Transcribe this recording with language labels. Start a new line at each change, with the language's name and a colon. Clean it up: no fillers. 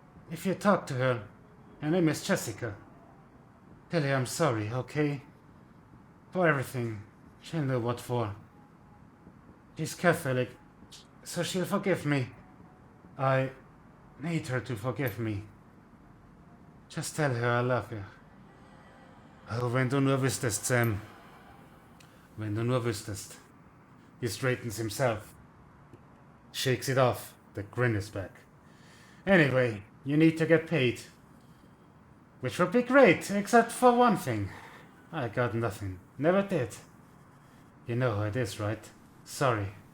English: If you talk to her, her name is Jessica. Tell her I'm sorry, okay? For everything. She'll know what for. She's Catholic, so she'll forgive me. I need her to forgive me. Just tell her I love her.
German: Oh, wenn du nur wüsstest, Sam. Wenn du nur wüsstest.
English: He straightens himself. Shakes it off. The grin is back. Anyway, you need to get paid. Which would be great, except for one thing. I got nothing. Never did. You know how it is, right? Sorry.